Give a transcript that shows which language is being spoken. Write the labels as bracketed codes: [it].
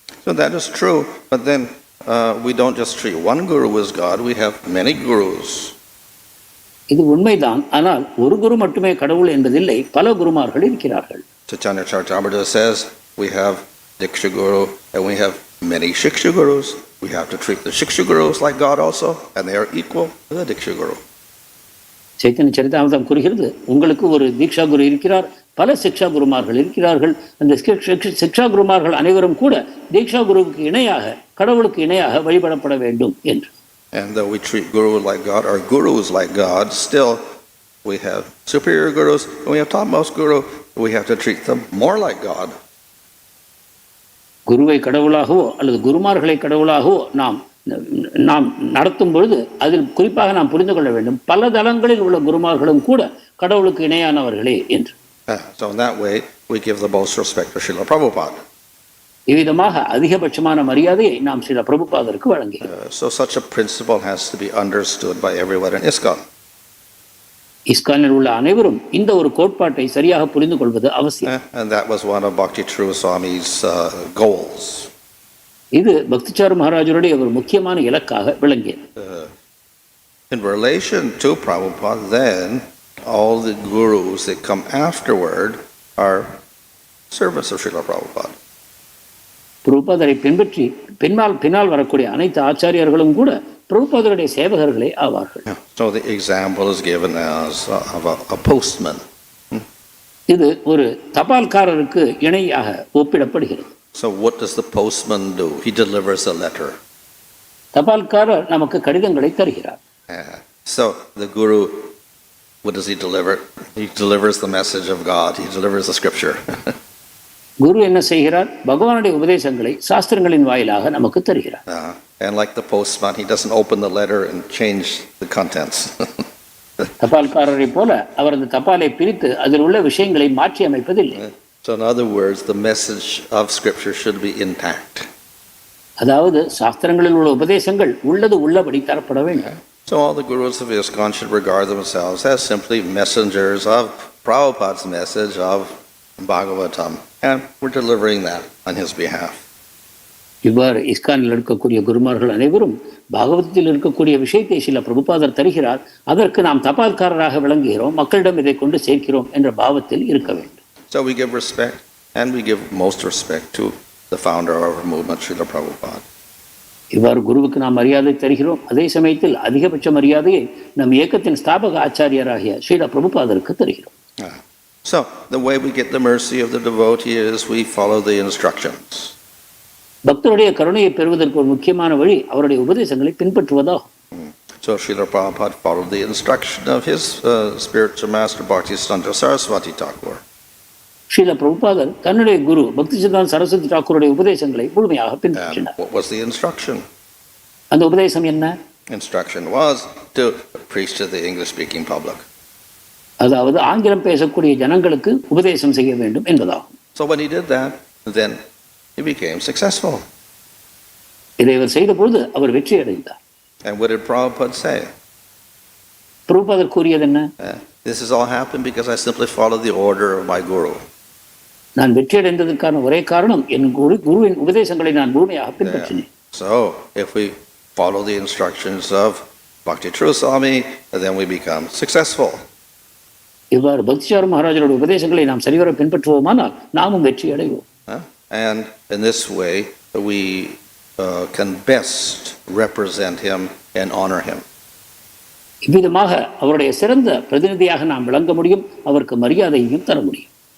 [en] So that is true, but then we don't just treat one guru as God, we have many gurus. [ta] இது உண்மைதான், ஆனால் ஒரு குரு மட்டுமே கடவுள் என்பதில்லை, பல குருமார்கள் இருக்கிறார்கள். [en] Chaitanya Charitamrita says we have Diksha Guru and we have many Shiksha Gurus. We have to treat the Shiksha Gurus like God also, and they are equal to the Diksha Guru. [ta] Chaitanya சரிதாமிர்தம் கூறுகிறது, உங்களுக்கு ஒரு தீக்ஷா குரு இருக்கிறார், பல சிக்ஷா குருமார்கள் இருக்கிறார்கள். அந்த சிக்ஷா குருமார்கள் அனைவரும் கூட தீக்ஷா குருவுக்கு இணையாக கடவுளுக்கு இணையாக வழிபடப்பட வேண்டும் என்று. [en] And though we treat Guru like God, or gurus like God, still we have superior gurus and we have topmost guru. We have to treat them more like God. [ta] குருவை கடவுளாகவோ அல்லது குருமார்களை கடவுளாகவோ நாம் நடத்தும் பொழுது அதில் குறிப்பாக நாம் புரிந்து கொள்ள வேண்டும், பல தளங்களில் உள்ள குருமார்களும் கூட கடவுளுக்கு இணையானவர்களே என்று. [en] So in that way we give the most respect to Srila Prabhupada. [ta] இவ்விதமாக அதிகபட்சமான மரியாதையை நாம் ஸ்ரீல பிரபுபாதருக்கு வழங்குகிறோம். [en] So such a principle has to be understood by everyone in ISKCON. [ta] இஸ்கானில் உள்ள அனைவரும் இந்த ஒரு கோட்பாட்டை சரியாக புரிந்து கொள்வது அவசியம். [en] And that was one of Bhakti Swami's goals. [ta] இது பக்திச்சாரு மகாராஜருடைய ஒரு முக்கியமான இலக்காக விளங்கியது. [en] In relation to Prabhupada, then all the gurus that come afterward are servants of Srila Prabhupada. [ta] பிரபுபாதரை பின்பற்றி பின்னால் வரக்கூடிய அனைத்து ஆச்சாரியர்களும் கூட பிரபுபாதருடைய சேவகர்களே ஆவார்கள். [en] So the example is given as of a postman. [ta] இது ஒரு தபால்காரருக்கு இணையாக ஒப்பிடப்படுகிறது. [en] So what does the postman do? He delivers a letter. [ta] தபால்காரர் நமக்கு கடிதங்களை தருகிறார். [en] So the guru, what does he deliver? He delivers the message of God. He delivers the scripture. [ta] குரு என்ன செய்கிறார்? பகவானுடைய உபதேசங்களை சாஸ்திரங்களின் வாயிலாக நமக்கு தருகிறார். [en] And like the postman, he doesn't open the letter and change the contents. [ta] தபால்காரரை போல அவர் அந்த தபாலை பிரித்து அதில் உள்ள விஷயங்களை மாற்றி அமைப்பதில்லை. [en] So in other words, the message of scripture should be intact. [ta] அதாவது சாஸ்திரங்களில் உள்ள உபதேசங்கள் உள்ளது உள்ளபடி தரப்பட வேண்டும். [en] So all the gurus of ISKCON should regard themselves as simply messengers of Prabhupada's message of Bhagavatam, and we're delivering that on his behalf. [ta] இவ்வாறு இஸ்கானில் இருக்கக்கூடிய குருமார்கள் அனைவரும் பாகவதத்தில் இருக்கக்கூடிய விஷயத்தை சில பிரபுபாதர் தருகிறார், அதற்கு நாம் தபால்காரராக விளங்குகிறோம், மக்களிடம் இதை கொண்டு சேர்க்கிறோம் என்ற பாவத்தில் இருக்க வேண்டும். [en] So we give respect, and we give most respect to the founder of our movement, Srila Prabhupada. [ta] இவ்வாறு குருவுக்கு நாம் மரியாதை தருகிறோம், அதே சமயத்தில் அதிகபட்ச மரியாதையை நம் இயக்கத்தின் ஸ்தாபக ஆச்சாரியராகிய ஸ்ரீல பிரபுபாதருக்கு தருகிறோம். [en] So the way we get the mercy of the devotee is we follow the instructions. [ta] பக்தருடைய கருணையை பெறுவதற்கு ஒரு முக்கியமான வழி அவருடைய உபதேசங்களை பின்பற்றுவதாகும். [en] So Srila Prabhupada followed the instruction of his spiritual master Bhaktisiddhanta Saraswati Thakur. [ta] Srila பிரபுபாதர் தன்னுடைய குரு பக்திசித்தாந்த சரஸ்வதி தாக்கூருடைய உபதேசங்களை முழுமையாக பின்பற்றினார். [en] What was the instruction? [ta] அந்த உபதேசம் என்ன? [en] Instruction was to preach to the English-speaking public. [ta] அதாவது ஆங்கிலம் பேசக்கூடிய ஜனங்களுக்கு உபதேசம் செய்ய வேண்டும் என்பதாகும். [en] So when he did that, then he became successful. [ta] இதை அவர் செய்த பொழுது அவர் வெற்றி அடைந்தார். [en] And what did Prabhupada say? [ta] பிரபுபாதர் கூறியது என்ன? [en] This has all happened because I simply followed the order of my guru. [ta] நான் வெற்றியடைந்ததற்கான ஒரே காரணம் என் குருவின் உபதேசங்களை நான் முழுமையாக பின்பற்றினேன். [en] So, if we follow the instructions of Bhakti True Swami, then we become successful. [ta] இவ்வாறு பக்திசார மகாராஜரோட உபதேசங்களை நாம் சரிவர பின்பற்றுவோமானால் நாமும் வெற்றி அடைவோம். [en] And in this way we can best represent him and honor him. [ta] இவ்விதமாக அவருடைய சிறந்த பிரதிநிதியாக நாம் விளங்க முடியும், அவருக்கு மரியாதையையும் தர முடியும்.